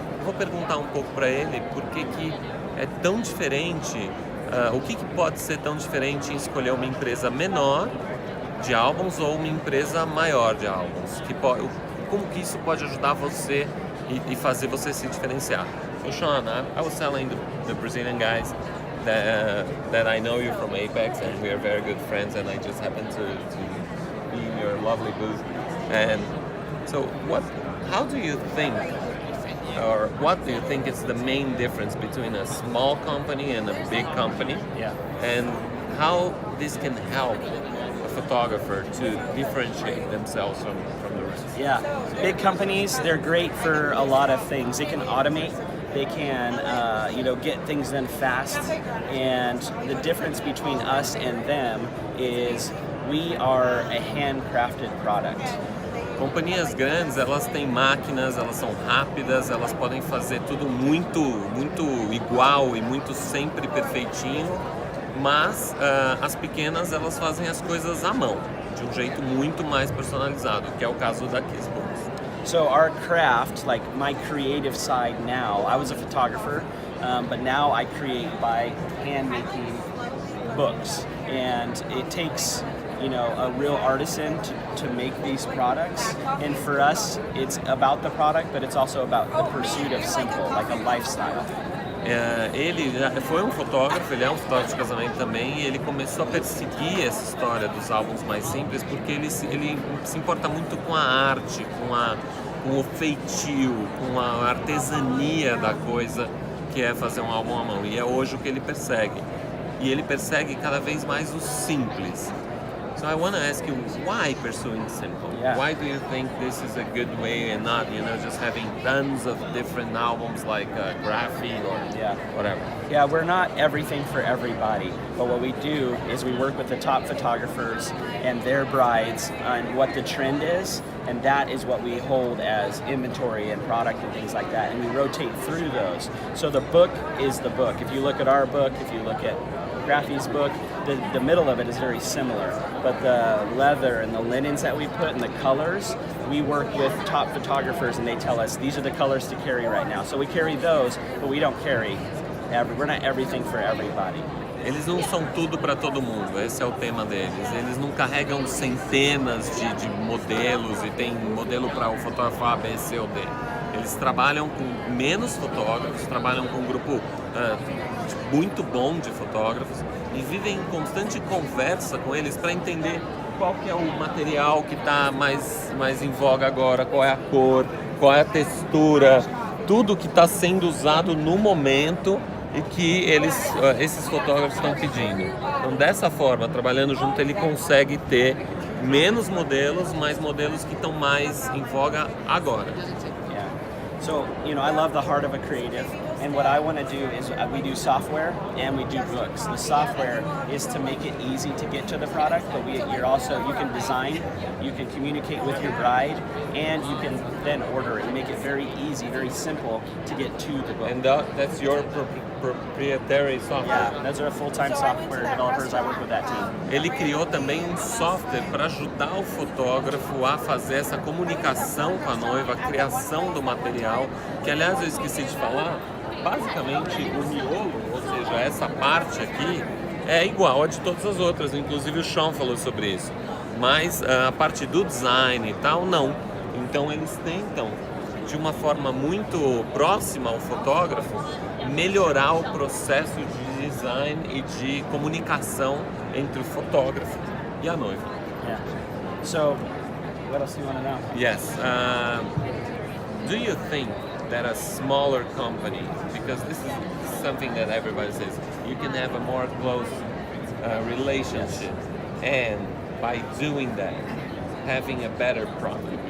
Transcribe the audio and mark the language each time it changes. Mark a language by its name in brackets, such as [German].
[Portuguese] Vou perguntar um pouco para ele por que é tão diferente, o que pode ser tão diferente em escolher uma empresa menor de álbuns ou uma empresa maior de álbuns. Como que isso pode ajudar você e fazer você se diferenciar. [English] So Shaun, I was telling the Brazilian guys that I know you from Apex and we are very good friends, and I just happened to be in your lovely booth. And so how do you think, or what do you think is the main difference between a small company and a big company? Yeah. And how this can help a photographer to differentiate themselves from the rest? Yeah, big companies, they're great for a lot of things. They can automate, they can get things done fast, and the difference between us and them is we are a handcrafted product. [Portuguese] Companhias grandes, elas têm máquinas, elas são rápidas, elas podem fazer tudo muito igual e muito sempre perfeitinho, mas as pequenas, elas fazem as coisas à mão, de um jeito muito mais personalizado, que é o caso da His Books. [English] So our craft, like my creative side now, I was a photographer, but now I create by hand making books, and it takes a real artisan to make these products, and for us it's about the product, but it's also about the pursuit of simple, like a lifestyle. [Portuguese] Ele já foi um fotógrafo, ele é um fotógrafo de casamento também, e ele começou a perseguir essa história dos álbuns mais simples porque ele se importa muito com a arte, com o feitio, com a artesania da coisa que é fazer um álbum à mão, e é hoje o que ele persegue. E ele persegue cada vez mais o simples. [English] So I want to ask you, why pursuing simple? Yeah. Why do you think this is a good way and not, just having tons of different albums like graphene or whatever? Yeah, we're not everything for everybody, but what we do is we work with the top photographers and their brides on what the trend is, and that is what we hold as inventory and product and things like that, and we rotate through those. So the book is the book. If you look at our book, if you look at Graphy's book, the middle of it is very similar, but the leather and the linens that we put and the colors, we work with top photographers and they tell us these are the colors to carry right now. So we carry those, but we don't carry we're not everything for everybody. [Portuguese] Eles não são tudo para todo mundo, esse é o tema deles. Eles não carregam centenas de modelos e tem modelo para o fotógrafo A, B, C ou D. Eles trabalham com menos fotógrafos, trabalham com um grupo muito bom de fotógrafos e vivem em constante conversa com eles para entender qual que é o material que está mais em voga agora, qual é a cor, qual é a textura, tudo que está sendo usado no momento e que esses fotógrafos estão pedindo. Então, dessa forma, trabalhando junto, ele consegue ter menos modelos, mas modelos que estão mais em voga agora. [English] So, I love the heart of a creative, and what I want to do is we do software and we do books. The software is to make it easy to get to the product, but you can design, you can communicate with your bride, and you can then order it and make it very easy, very simple to get to the book. And that's your proprietary software? Yeah, those are full-time software developers. I work with that team. [Portuguese] Ele criou também um software para ajudar o fotógrafo a fazer essa comunicação com a noiva, a criação do material, que aliás eu esqueci de falar, basicamente o miolo, ou seja, essa parte aqui, é igual a de todas as outras, inclusive o Shaun falou sobre isso, mas a parte do design e tal, não. Então eles tentam, de uma forma muito próxima ao fotógrafo, melhorar o processo de design e de comunicação entre o fotógrafo e a noiva. [English] Yeah. So, what else do you want to know? Yes. Do you think that a smaller company, because this is something that everybody says, you can have a more close relationship, and by doing that, having a better product?